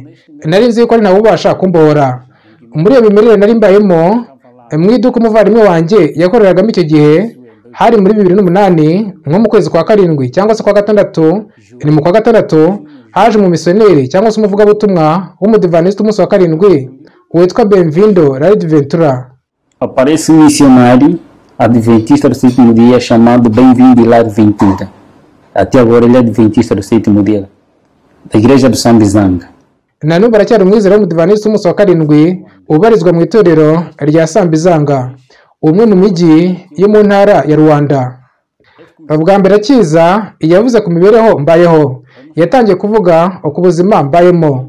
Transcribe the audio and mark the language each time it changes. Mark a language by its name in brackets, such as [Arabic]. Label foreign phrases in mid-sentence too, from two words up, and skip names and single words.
[Kinyarwanda] Nari nzi yuko ari ntawe ubasha kumbohora. Muri iyo mimerere nari mbayemo, mu iduka umuvandimwe wanjye yakoreragamo icyo gihe, hari muri 2008 nko mu kwezi kwa karindwi cyangwa se kwa gatandatu, ni mu kwa gatandatu haje mu missioneri cyangwa se umuvugabutumwa w'umudivantiste umunsi wa karindwi witwa Benvindo Raid Ventura. [Portuguese] Aparece um missionário adventista do sétimo dia chamado Benvindo Raid Ventura. Até agora ele é adventista do sétimo dia da igreja do Sambizanga. [Kinyarwanda] Na n'ubu aracyari umwizera w'umudivantiste umunsi wa karindwi ubarizwa mu itorero rya Sambizanga, umwe mu mijyi yo mu ntara ya Rwanda. Bwa mbere akiza yavuze ku mibereho mbayeho, yatangiye kuvuga ku buzima mbayemo.